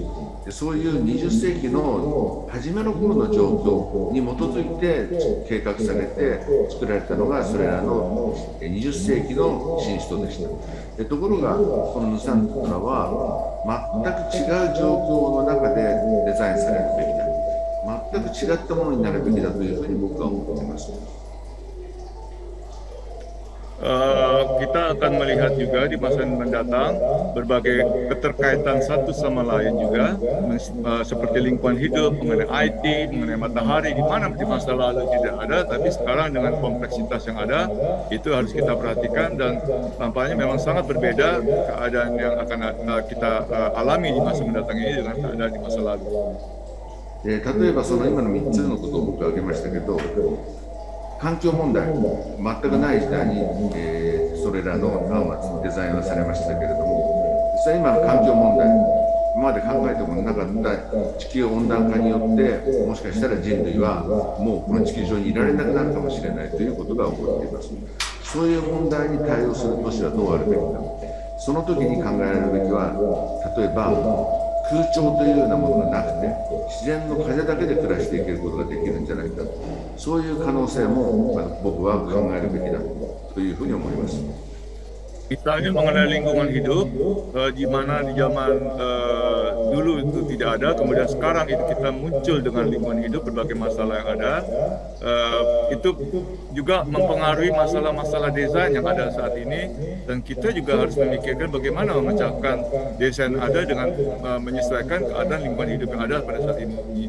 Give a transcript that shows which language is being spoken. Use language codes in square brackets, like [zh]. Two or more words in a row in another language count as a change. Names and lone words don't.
[ja] そういう20世紀の初めの頃の状況に基づいて計画されて作られたのがそれらの20世紀の新首都でした。ところがこのヌサントラは全く違う状況の中でデザインされるべきだ、全く違ったものになるべきだというふうに僕は思っています。 [id] Kita akan melihat juga di masa mendatang berbagai keterkaitan satu sama lain juga, seperti lingkungan hidup, mengenai IT, mengenai matahari, di mana di masa lalu tidak ada, tapi sekarang dengan kompleksitas yang ada itu harus kita perhatikan, dan tampaknya memang sangat berbeda keadaan yang akan kita alami di masa mendatang ini dengan keadaan di masa lalu. [ja] 例えばその今の3つのことを僕は挙げましたけど、環境問題、全くない時代に、それらの案はデザインはされましたけれども、実際今の環境問題、今まで考えてもなかった地球温暖化によって、もしかしたら人類はもうこの地球上にいられなくなるかもしれないということが起こっています。そういう問題に対応する都市はどうあるべきか、その時に考えられるべきは、例えば空調というようなものがなくて、自然の風だけで暮らしていけることができるんじゃないか、そういう可能性も僕は考えるべきだというふうに思います。 [id] Misalnya mengenai lingkungan hidup, di mana di zaman dulu itu tidak ada, kemudian sekarang itu kita muncul dengan lingkungan hidup, berbagai masalah yang ada, itu juga mempengaruhi masalah-masalah desain yang ada saat ini, dan kita juga harus memikirkan bagaimana memecahkan desain ada dengan menyesuaikan keadaan lingkungan hidup yang ada pada saat ini.